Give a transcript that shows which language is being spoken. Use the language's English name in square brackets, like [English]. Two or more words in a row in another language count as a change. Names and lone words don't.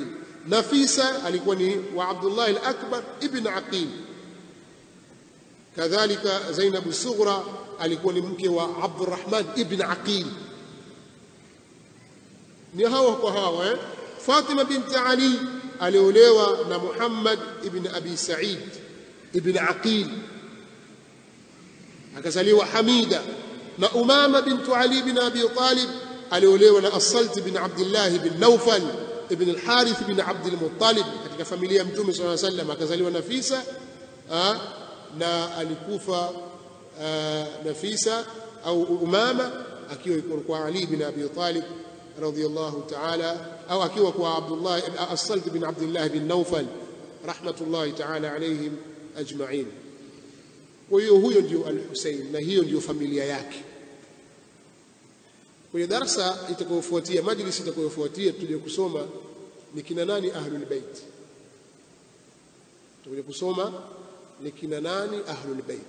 [Swahili] Nafisa alikuwa ni wa Abdullah al-Akbar ibn Aqil. Kadhalika Zainab as-Sughra alikuwa ni mke wa Abdurrahman ibn Aqil. Ni hawa kwa hawa. Fatima binti Ali aliolewa na Muhammad ibn Abi Sa'id ibn Aqil, akazaliwa Hamida. Na Umama bintu Ali ibn Abi Talib aliolewa na As-Salt bin Abdullah ibn Nawfal ibn al-Harith ibn Abd al-Muttalib, katika familia ya Mtume [Arabic] صلى الله عليه وسلم. [Swahili] Akazaliwa Nafisa na alikufa Nafisa au Umama akiwa kwa Ali ibn Abi Talib [Arabic] رضي الله تعالى, [Swahili] au akiwa kwa Abdullah As-Salt bin Abdullah ibn Nawfal [Arabic] رحمة الله تعالى عليهم أجمعين. [Swahili] Kwa hiyo huyo ndio Al-Husayn na hiyo ndio familia yake. Kwa hiyo darasa itakayofuatia, majlisi itakayofuatia, tuje kusoma ni kina nani [Arabic] أهل البيت. [Swahili] Tuje kusoma ni kina nani [Arabic] أهل البيت.